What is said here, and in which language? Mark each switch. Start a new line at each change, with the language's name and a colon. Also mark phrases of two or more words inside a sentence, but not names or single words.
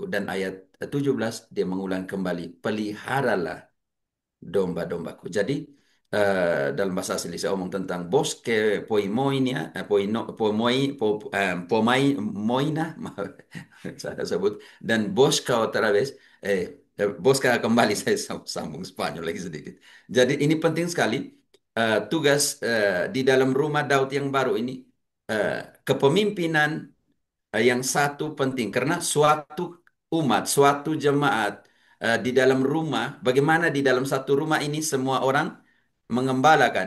Indonesian: Dan ayat 17, dia mengulang kembali, peliharalah domba-dombaku. Jadi dalam bahasa asli saya omong tentang bosque poimonia, pomai moina, saya sebut, dan bosca
Spanish: otra vez,
Indonesian: bosca kembali, saya sambung Spanyol lagi sedikit. Jadi ini penting sekali tugas di dalam rumah Daud yang baru ini. eh, kepemimpinan yang satu penting karena suatu umat, suatu jemaat di dalam rumah, bagaimana di dalam satu rumah ini semua orang mengembalakan.